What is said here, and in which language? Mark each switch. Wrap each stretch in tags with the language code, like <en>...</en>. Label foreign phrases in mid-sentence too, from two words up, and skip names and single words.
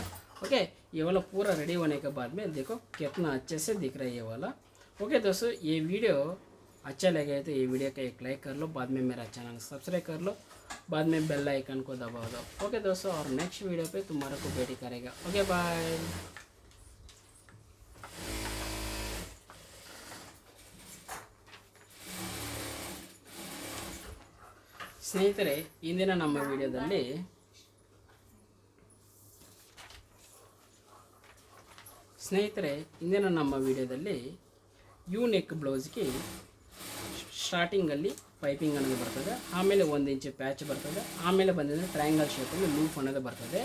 <hi>ओके, ये वाला पूरा रेडी होने के बाद में देखो कितना अच्छे से दिख रहा है ये वाला। ओके दोस्तों, ये वीडियो अच्छा लगे तो ये वीडियो का एक लाइक कर लो, बाद में मेरा चैनल सब्सक्राइब कर लो, बाद में</hi> <en>bell icon</en> <hi>को दबा दो। ओके दोस्तों, और</hi> <en>next video</en> <hi>पे तुम्हारे को वेट करेगा।</hi> <en>okay bye.</en> <kn>ಸ್ನೇಹಿತರೆ, ಇಂದಿನ ನಮ್ಮ ವಿಡಿಯೋದಲ್ಲಿ</kn> <en>U neck blouse-ge starting-alli piping</en> <kn>ಅನ್ನೋದು ಬರ್ತದೆ, ಆಮೇಲೆ 1</kn> <en>inch patch</en> <kn>ಬರ್ತದೆ, ಆಮೇಲೆ ಬಂದಿದ್ರೆ</kn> <en>triangle shape-alli loop</en> <kn>ಅನ್ನೋದು ಬರ್ತದೆ।</kn>